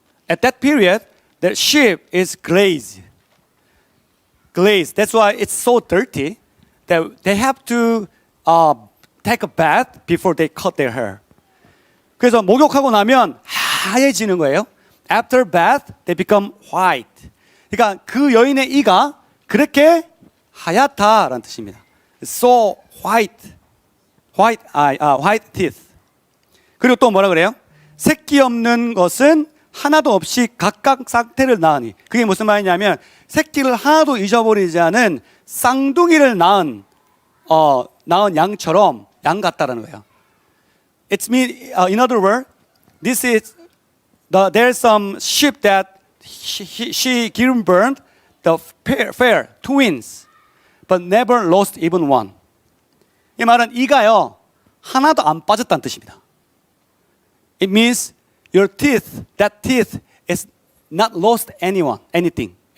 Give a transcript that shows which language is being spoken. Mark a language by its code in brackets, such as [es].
[en] At that period, the sheep is glazed. That's why it's so dirty that they have to take a bath before they cut their hair. [ko] 그래서 목욕하고 나면 하얘지는 거예요. [en] After bath, they become white. [ko] 그러니까 그 여인의 이가 그렇게 하얗다라는 뜻입니다. [en] So white teeth. [ko] 그리고 또 뭐라 그래요? 새끼 없는 것은 하나도 없이 각각 상태를 낳으니. 그게 무슨 말이냐면 새끼를 하나도 잊어버리지 않은 쌍둥이를 낳은 양처럼 양 같다라는 거예요. [en] It means, in other words, there's some sheep that she given birth, the pair twins, but never lost even one. [ko] 이 말은 이가요 하나도 안 빠졌다는 뜻입니다. [en] It means your teeth, that teeth is not lost anything.